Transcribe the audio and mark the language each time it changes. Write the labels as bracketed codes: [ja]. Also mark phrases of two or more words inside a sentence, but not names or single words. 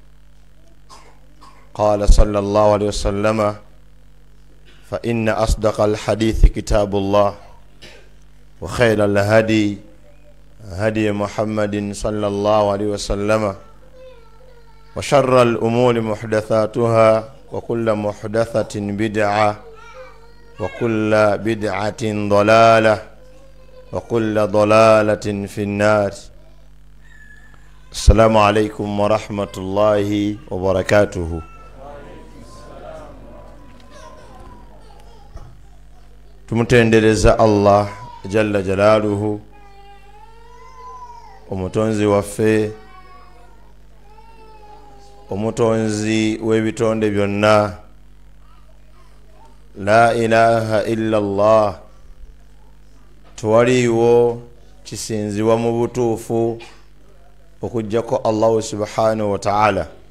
[ar] قال صلى الله عليه وسلم فإن أصدق الحديث كتاب الله وخير الهدي هدي محمد صلى الله عليه وسلم وشر الأمور محدثاتها وكل محدثة بدعة وكل بدعة ضلالة وكل ضلالة في النار. السلام عليكم ورحمة الله وبركاته. [lg] tumutendereza Allah [ar] جل جلاله [lg] omutonzi waffe omutonzi w'ebitonde byonna [ar] لا إله إلا الله [lg] tuwaliwo kisinziwa mu butuufu okujjako Allah [ar] سبحانه وتعالى